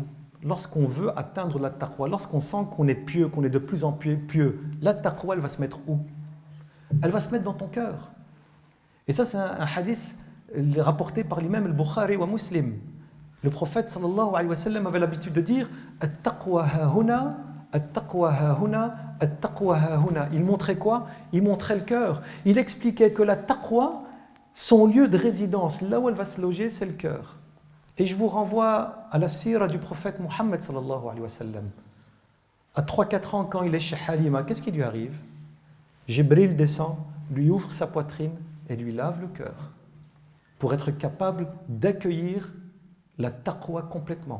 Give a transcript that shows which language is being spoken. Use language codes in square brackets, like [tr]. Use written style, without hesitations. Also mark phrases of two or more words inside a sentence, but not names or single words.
[fr] Lorsqu'on veut atteindre la taqwa, lorsqu'on sent qu'on est pieux, qu'on est de plus en plus pieux, la taqwa, elle va se mettre où? Elle va se mettre dans ton cœur. Et ça, c'est un hadith rapporté par l'imam al-Bukhari wa Muslim. Le prophète [ar] صلى الله عليه وسلم [fr] avait l'habitude de dire « [ar] التقوى هاهنا، التقوى هاهنا، التقوى هاهنا ». [fr] Il montrait quoi? Il montrait le cœur. Il expliquait que la taqwa, son lieu de résidence, là où elle va se loger, c'est le cœur. Et je vous renvoie à la sira du prophète Mohammed [ar] صلى الله عليه وسلم. [fr] À 3-4 ans, quand il est chez Halima, qu'est-ce qui lui arrive? Jibril descend, lui ouvre sa poitrine et lui lave le cœur pour être capable d'accueillir la taqwa complètement.